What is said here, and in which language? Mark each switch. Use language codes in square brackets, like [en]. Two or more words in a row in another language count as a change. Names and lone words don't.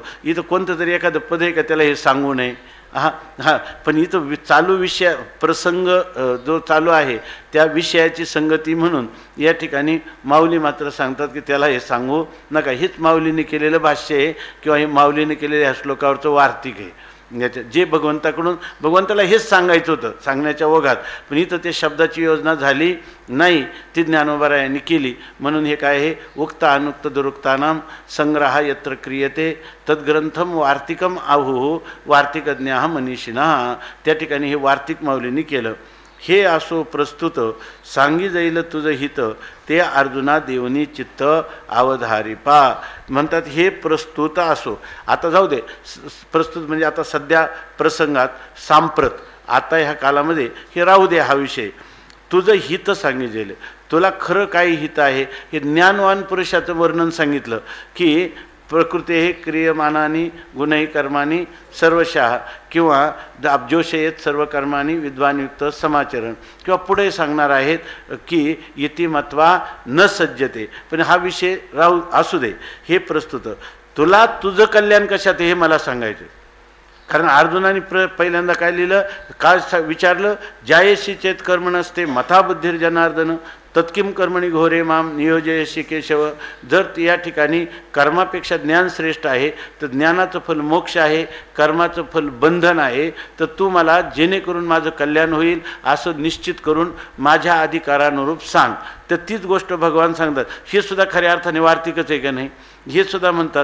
[mr] इथं कोणतं तरी एखादं पद आहे का त्याला हे सांगू नये. पण इथं चालू विषय प्रसंग जो चालू आहे त्या विषयाची संगती म्हणून या ठिकाणी माऊली मात्र सांगतात की त्याला हे सांगू नका. हेच माऊलीने केलेलं भाष्य आहे, किंवा हे माऊलीने केलेलं ह्या श्लोकावरचं वार्तिक आहे. याच्या जे भगवंताकडून, भगवंताला हेच सांगायचं होतं सांगण्याच्या ओघात, पण इथं ते शब्दाची योजना झाली नाही, ती ज्ञानोबारायांनी केली. म्हणून हे काय आहे, [sa] उक्त अनुक्त दुरुक्तानाम संग्रह यत्र क्रियते तद्ग्रंथम वार्तिकम आहु वार्तिकज्ञा मनीषिणा. [mr] त्या ठिकाणी हे वार्तिक माऊलींनी केलं. हे असो प्रस्तुत सांगी जाईल तुझं हित, ते अर्जुना देवनी चित्त अवधारिपा म्हणतात. हे प्रस्तुत असो, आता जाऊ दे, प्रस्तुत म्हणजे आता सध्या प्रसंगात सांप्रत आता ह्या कालामध्ये हे राहू दे. हा विषय तुझं हित सांगितलेलं, तुला खरं काय हित आहे हे ज्ञानवान पुरुषाचं वर्णन सांगितलं की [sa] प्रकृते हे क्रियमानानी गुणही कर्मानी सर्वशः, किंवा अब्जोषयेत सर्व कर्मानी विद्वानयुक्त समाचरण, [mr] किंवा पुढे सांगणार आहेत की [sa] इतिमत्वा न सज्जते. [mr] पण हा विषय राहू असू दे. हे प्रस्तुत तुला तुझं कल्याण कशात हे मला सांगायचं. कारण अर्जुनाने पहिल्यांदा काय लिहिलं, काय विचारलं, [sa] जायशी चेत कर्म नसते मथा बुद्धिर जनार्दन तत्किम कर्मणी घोरे माम नियोजयशी केशव. [mr] जर या ठिकाणी कर्मापेक्षा ज्ञान श्रेष्ठ आहे, तर ज्ञानाचं फल मोक्ष आहे, कर्माचं फल बंधन आहे, तर तू मला जेणेकरून माझं कल्याण होईल असं निश्चित करून माझ्या अधिकारानुरूप सांग. तर तीच गोष्ट भगवान सांगतात. हे सुद्धा खऱ्या अर्थाने वार्तिकच आहे का नाही, हे सुद्धा म्हणतात.